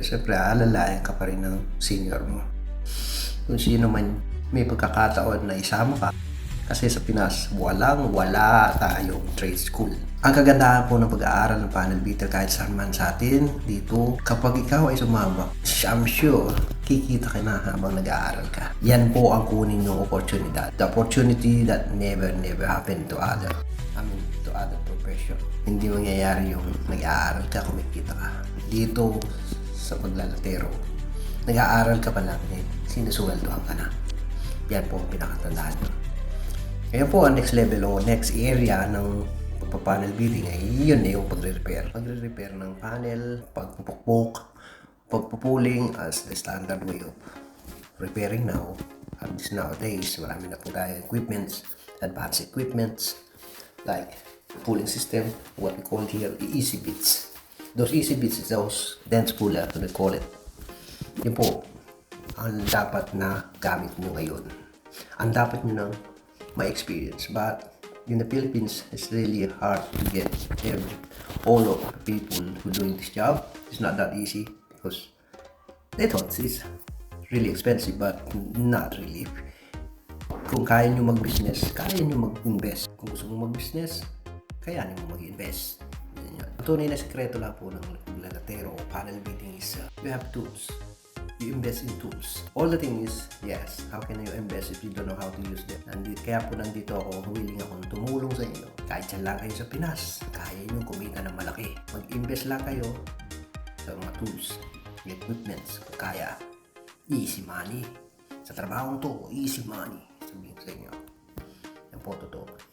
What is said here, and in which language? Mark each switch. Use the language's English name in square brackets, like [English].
[Filipino] Siyempre, aalalayan ka pa rin ng senior mo. Kung sino man may pagkakataon na isama ka, kasi sa Pinas, wala tayong trade school. Ang kagandahan po ng pag-aaral ng panel beater kahit saan man sa atin, dito, kapag ikaw ay sumama, [English] I'm sure, [Filipino] kikita ka na habang nag-aaral ka. Yan po ang kunin yung oportunidad. [English] The opportunity that never happened to other profession. [Filipino] Hindi mangyayari yung nag-aaral ka, kumikita ka. Dito, sa paglalatero, nag-aaral ka pa lang, sinusuweldohan ka na. Yan po ang pinakatandaan nyo. Ngayon po, ang next level o next area ng panel beating ay yun na yung pagre-repair. Pagre-repair ng panel, pagpupukpok, pagpupuling [English] as the standard way of repairing now. At least nowadays, [Filipino] marami na po tayong equipments, [English] advanced equipments, like pulling system, what we call here easy bits. Those easy bits is those dense puller, we call it. [Filipino] Yun po ang dapat na gamit nyo ngayon. Ang dapat nyo nang ma-experience. [English] But in the Philippines, it's really hard to get all of the people who doing this job. It's not that easy because they thought it's really expensive, but not really. [Filipino] Kung kaya nyo mag-business, kaya nyo mag-invest. Kung gusto mo mag-business, kaya nyo mag-invest. Ang tunay na sekreto lang po ng lalatero o panel beating [English] is you have tools. You invest in tools. All the thing is, yes, how can you invest if you don't know how to use them? [Filipino] Kaya po nandito ako, willing akong tumulong sa inyo. Kahit dyan lang kayo sa Pinas, kaya nyo kumita ng malaki. Mag-invest lang kayo sa mga tools, equipments, kung kaya. [English] Easy money. [Filipino] Sa trabaho to, easy money. Sabihin ko sa inyo. Yan po totoo.